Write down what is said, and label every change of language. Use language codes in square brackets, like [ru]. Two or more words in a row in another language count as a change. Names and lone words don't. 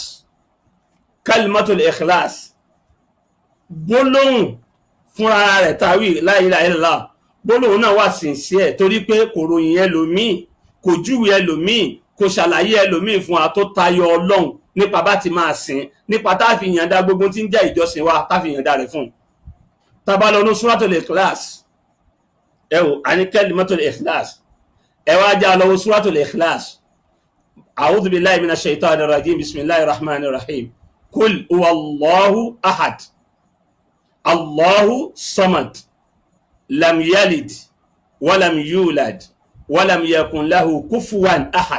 [ar] كلمة الإخلاص [yo] gbólóhùn fúnra rẹ̀ tàwí [ar] لا إله إلا الله, [yo] gbólóhùn náà wà sincere torí pé kò ròyìn ẹlòmíì, kò júwe ẹlòmíì, kò ṣàlàyé ẹlòmíì fún wa tó tayọ ọlọ́run nípa bá ti máa sìn, nípa tá a fi yànda gbogbo tí ń jẹ́ ìjọsìn wa tá a fi yànda rẹ̀ fún. tá a bá lọ ní [ar] سورة الإخلاص [yo] ẹ wò á ní [ar] كلمة الإخلاص, [yo] ẹ wá já lọ [ar] سورة الإخلاص. أعوذ بالله من الشيطان الرجيم بسم الله الرحمن الرحيم. قل هو الله أحد الله الصمد لم يلد ولم يولد ولم يكن له كفوا أحد.